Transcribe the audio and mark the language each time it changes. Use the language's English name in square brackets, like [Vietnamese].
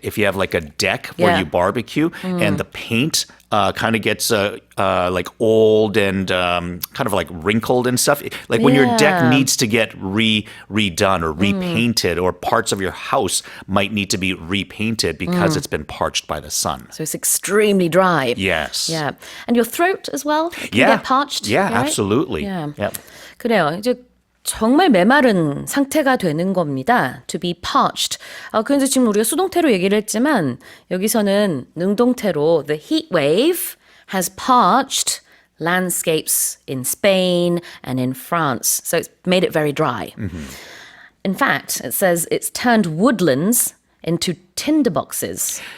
[English] If you have like a deck where you barbecue and the paint kind of gets like old and kind of like wrinkled and stuff. Like when your deck needs to get redone or repainted, or parts of your house might need to be repainted because it's been parched by the sun. So it's extremely dry. Yes. Yeah. And your throat as well can get parched. Yeah, right? absolutely. Yeah. Yep. [Korean] 그래요. 이제 정말 메마른 상태가 되는 겁니다. [English] To be parched. [Korean] 그런데 지금 우리가 수동태로 얘기를 했지만 여기서는 능동태로 [English] the heat wave has parched landscapes in Spain and in France. So it's made it very dry. In fact, it says it's turned woodlands into tinderboxes.